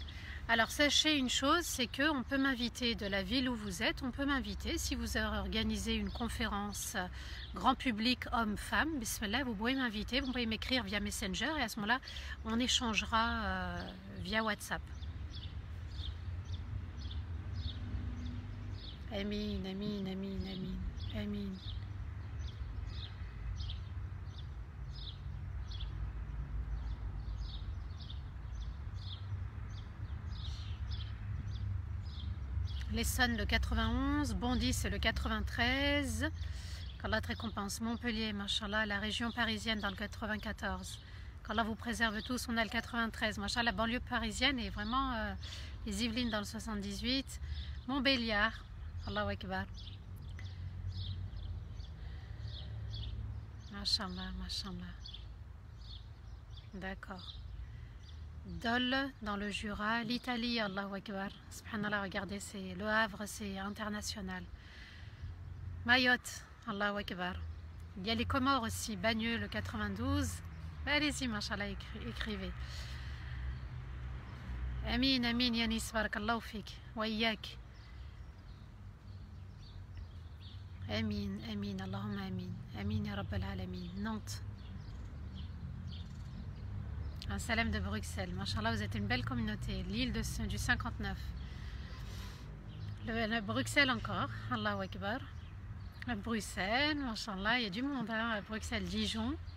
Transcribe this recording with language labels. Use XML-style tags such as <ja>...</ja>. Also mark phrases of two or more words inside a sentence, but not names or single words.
<fr>Alors sachez une chose, c'est qu'on peut m'inviter de la ville où vous êtes, on peut m'inviter si vous organisez une conférence grand public homme-femme, bismillah, vous pouvez m'inviter, vous pouvez m'écrire via Messenger et à ce moment-là, on échangera via WhatsApp.</fr> <ar>آمين، آمين، آمين، آمين، آمين.</ar> <fr>L'Essonne le 91, Bondy c'est le 93, qu'Allah te récompense. Montpellier, mashallah, la région parisienne dans le 94, qu'Allah vous préserve tous, on a le 93, mashallah, la banlieue parisienne et vraiment les Yvelines dans le 78, Montbéliard,</fr> <ar>الله أكبر. ما شاء الله، ما شاء الله.</ar> <fr>D'accord. Dole dans le Jura, l'Italie,</fr> <ar>الله أكبر. سبحان الله,</ar> <fr>regardez, c'est le Havre, c'est international.</fr> <ar>Mayotte, الله أكبر.</ar> <fr>Il y a les Comores aussi, Bagneux, le 92. Allez-y, mashallah, écrivez.</fr> <ar>آمين، آمين, Yanis, بارك الله فيك. وإياك. آمين، آمين، اللهم آمين. آمين, يا رب العالمين.</ar> <fr>Nantes. Un salam de Bruxelles. Mashallah, vous êtes une belle communauté. L'île du 59. Le Bruxelles encore.</fr> <ar>الله أكبر.</ar> <fr>Bruxelles, mashallah, il y a du monde. Hein, Bruxelles, Dijon.</fr>